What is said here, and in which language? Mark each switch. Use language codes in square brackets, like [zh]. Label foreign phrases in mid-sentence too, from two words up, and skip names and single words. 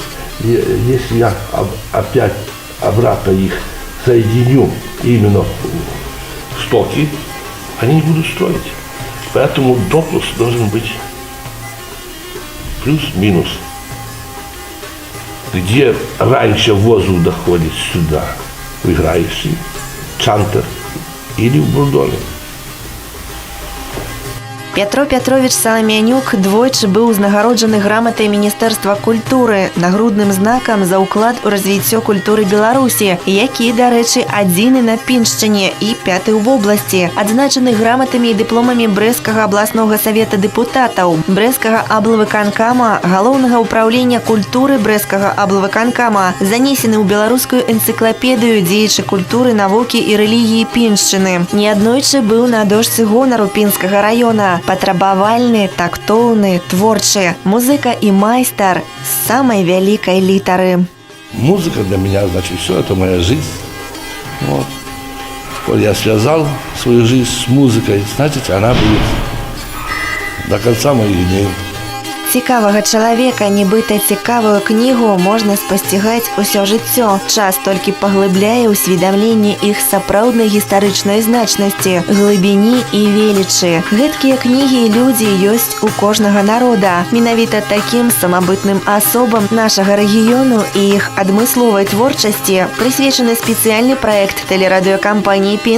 [ru] Если я опять обратно их соединю именно в стоки, они не будут строить. Поэтому допуск должен быть плюс-минус. Где раньше воздух доходит сюда, в играющий, чантер или в бурдоне. [be] Петро Петрович Саламянюк двойчы быў узнагароджаны граматай Міністэрства культуры, нагрудным знакам за ўклад у развіццё культуры Беларусі, які, дарэчы, адзіны на Піншчыне і 5-й у вобласці. Адзначаны граматамі і дыпломамі Брэсцкага абласнога савета дэпутатаў, Брэсцкага аблвыканкама, галоўнага ўпраўлення культуры Брэсцкага аблвыканкама, занесены ў беларускую энцыклапедыю дзеячы культуры, навукі і рэлігіі Піншчыны. Неаднойчы быў на дошцы гонару Пінскага раёна. Патрабавальны, тактоўны, творчы, музыка і майстар з самай вялікай літары. [ru] Музыка для меня, значит, все это моя жизнь. Вот. Коль я связал свою жизнь с музыкой, значит, она будет до конца моих дней. [be] Цікавага чалавека, нібыта цікавую кнігу можна спасцігаць усё жыццё. Час толькі паглыбляе ўсведамленне іх сапраўднай гістарычнай значнасці, глыбіні і велічы. Гэткія кнігі і людзі ёсць у кожнага народа. Менавіта такім самабытным асобам нашага рэгіёну і іх адмысловай творчасці прысвечаны спецыяльны праект тэлерадыёкампаніі «Пінск.